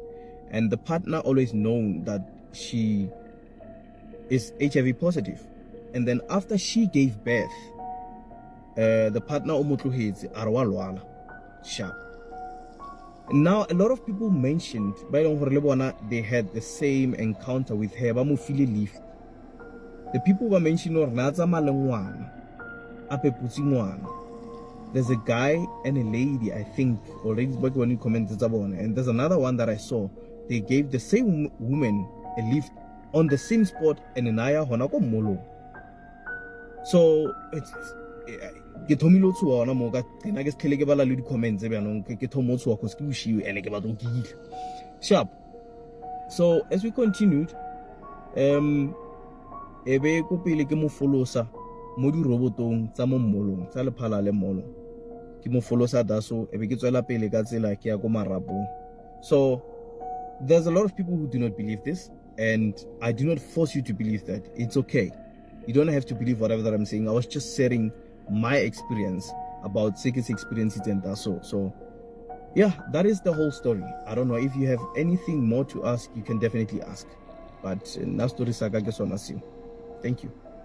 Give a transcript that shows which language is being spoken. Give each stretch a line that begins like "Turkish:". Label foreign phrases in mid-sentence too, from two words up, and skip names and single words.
English: And the partner always known that she is HIV positive. And then after she gave birth, the partner
Northern Sotho: omotlohetse arwalwala
English: sharp. Now a lot of people mentioned by they had the same encounter with her
Northern Sotho: ba mo file lift.
English: The people were mentioning or
Northern Sotho: na tsamale ngwana ape putsi ngwana.
English: There's a guy and a lady, I think already back when you commented about, and there's another one that I saw. They gave the same woman a lift on the same spot and
Northern Sotho: naya hona ko molo.
English: So it's
Northern Sotho: ke thomile tso ona mo ka tsena ke skhele ke bala le di comments e byanong ke thomo tso go se ke bushiwe ene ke batlo ke sharp.
English: So as we continued
Northern Sotho: ebe ko pele ke mo followa mo di robotong tsa mo mmolong tsa lephala le molo ke mo followa daso ebe ke tswela pele ka tsela ke ya ko marapong.
English: So there's a lot of people who do not believe this, and I do not force you to believe that. It's okay. You don't have to believe whatever that I'm saying. I was just sharing my experience about Seki's experiences and that. So yeah, that is the whole story. I don't know if you have anything more to ask, you can definitely ask.
Northern Sotho: But na story saga ke sona seo.
English: Thank you.